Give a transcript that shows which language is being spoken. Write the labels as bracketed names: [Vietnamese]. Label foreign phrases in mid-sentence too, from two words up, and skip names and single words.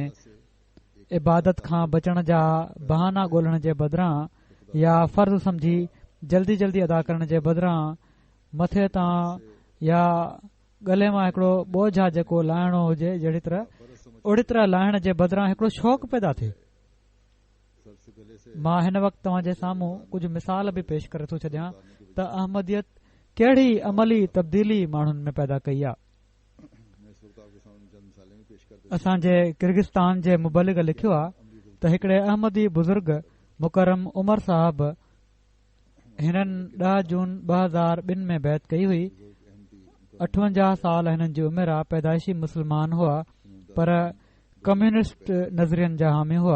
[Sindhi] इबादत खां बचण जा बहाना ॻोल्हण जे बदिरां या फ़र्ज़ समझी जल्दी जल्दी अदा करण जे बदिरां मथे तां या गले मां हिकिड़ो बोझ आहे जेको लाहिणो हुजे जहिड़ी तरह ओड़ी तरह लाहिण जे बदिरां हिकिड़ो शौक़ु पैदा थिए. [Urdu] सर से गले से [Sindhi] मां हिन वक़्तु तव्हां जे साम्हूं कुझु मिसाल बि पेश करे थो छॾियां त अहमदियत कहिड़ी अमली तब्दीली माण्हुनि में पैदा कई आहे. [Urdu] मैं इस वक्त आपके सामने चंद मिसालें भी पेश करते [Sindhi] असांजे किर्गिस्तान जे मुबलिग लिखियो आहे त हिकिड़े अहमदी बुज़ुर्ग मुकरम उमर साहब हिननि 10 जून 2002 में बैत कई हुई. 58 साल हिननि जी उमिरि आहे. पैदाइशी मुस्लमान हुआ पर कम्यूनिस्ट नज़रियनि जा हामी हुआ.